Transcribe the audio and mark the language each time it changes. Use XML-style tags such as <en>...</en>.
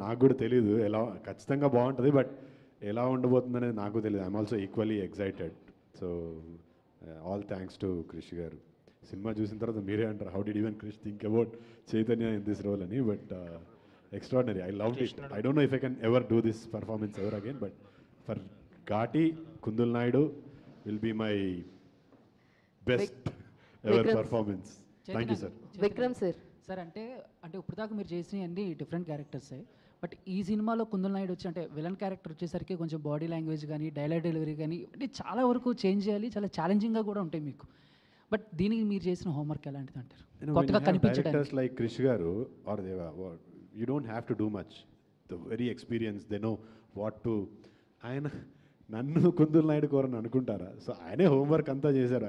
<te>నాకు కూడా తెలీదు ఎలా, ఖచ్చితంగా బాగుంటుంది, బట్ ఎలా ఉండబోతుంది అనేది నాకు తెలియదు.</te> <en>I'm also equally excited. So all thanks to Krish గారు. సినిమా చూసిన తర్వాత మీరే అంటారు, how did even Krish think about Chaitanya in this role అని. But extraordinary. I loved it. I don't know if I can ever do this performance ever again, but for Ghati, Kundul Naidu will be my best ever performance. Thank you, sir. Vikram sir.</en> <te>Sir అంటే ఇప్పుడు దాకా మీరు చేసిన అన్ని different క్యారెక్టర్సే, but ఈ సినిమాలో కుందల్ నాయుడు వచ్చి అంటే విలన్ క్యారెక్టర్ వచ్చేసరికి కొంచెం బాడీ లాంగ్వేజ్ కానీ డైలాగ్ డెలివరీ కానీ అంటే చాలా వరకు చేంజ్ చేయాలి, చాలా ఛాలెంజింగ్గా కూడా ఉంటాయి మీకు. బట్ దీనికి మీరు చేసిన హోంవర్క్ ఎలాంటిది అంటారు? కొత్తగా కనిపించడానికి</te> <en>Like Krish గారు or Deva, you don't have to do much. The very experienced, they know what to.</en> <te>ఆయన నన్ను కుందుల్ నాయుడు కోరని అనుకుంటారా? సో ఆయనే హోంవర్క్ అంతా చేశారు.</te>